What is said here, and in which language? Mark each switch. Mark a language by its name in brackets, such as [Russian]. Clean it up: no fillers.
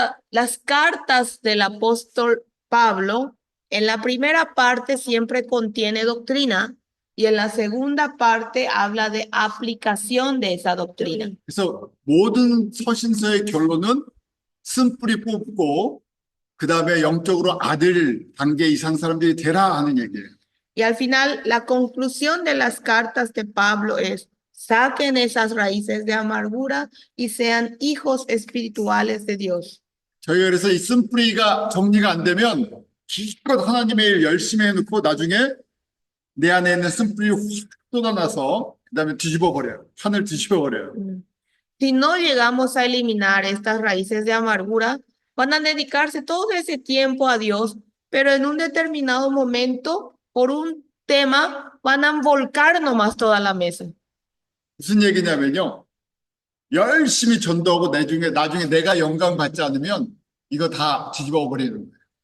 [Spanish] Las cartas del apóstol Pablo, en la primera parte siempre contiene doctrina y en la segunda parte habla de aplicación de esa doctrina. [Korean] 그래서 모든 서신서의 결론은 쓴뿌리 뽑고 그 다음에 영적으로 아들 단계 이상 사람들이 되라 하는 얘기예요. [Spanish] Y al final, la conclusión de las cartas de Pablo es: saquen esas raíces de amargura y sean hijos espirituales de Dios. [Korean] 저희가 그래서 이 쓴뿌리가 정리가 안 되면 기껏 하나님의 일 열심히 해놓고 나중에 내 안에 있는 쓴뿌리 확 쏟아나서 그 다음에 뒤집어 버려요. 판을 뒤집어 버려요. [Spanish] Si no llegamos a eliminar estas raíces de amargura, van a dedicarse todo ese tiempo a Dios, pero en un determinado momento, por un tema, van a volcar nomás toda la mesa. [Korean] 무슨 얘기냐면요. 열심히 전도하고 나중에 내가 영감 받지 않으면 이거 다 뒤집어 버리는 거예요.